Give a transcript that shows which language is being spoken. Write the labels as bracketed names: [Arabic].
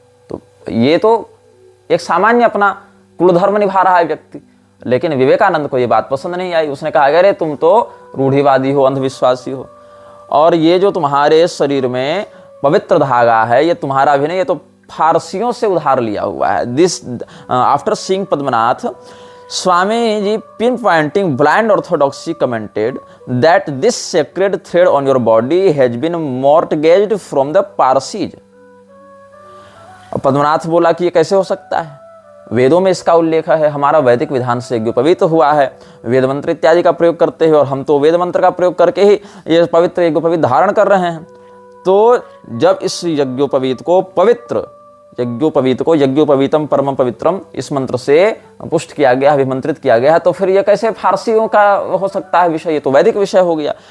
[Hindi] तो ये तो एक सामान्य अपना कुलधर्म निभा रहा है व्यक्ति, लेकिन विवेकानंद को ये बात पसंद नहीं आई। उसने कहा अरे तुम तो रूढ़िवादी हो, अंधविश्वासी हो, और ये जो तुम्हारे शरीर में पवित्र धागा है ये तुम्हारा भी नहीं, ये तो फारसियों से उधार लिया हुआ है। [English] This after seeing Padmanath, Swami ji pinpointing blind orthodoxy commented that this sacred thread on your body has been mortgaged from the Parsis। [Hindi] Padmanath बोला कि ये कैसे हो सकता है, वेदों में इसका उल्लेख है, हमारा वैदिक विधान से यज्ञोपवीत हुआ है, वेद मंत्र इत्यादि का प्रयोग करते हैं, और हम तो वेद मंत्र का प्रयोग करके ही ये पवित्र यज्ञोपवीत धारण कर रहे हैं। तो जब इस यज्ञोपवीत को पवित्र यज्ञोपवीत को यज्ञोपवीतम परम पवित्रम इस मंत्र से पुष्ट किया गया, अभिमंत्रित किया गया, तो फिर ये कैसे फारसियों का हो सकता है विषय, ये तो वैदिक विषय हो गया।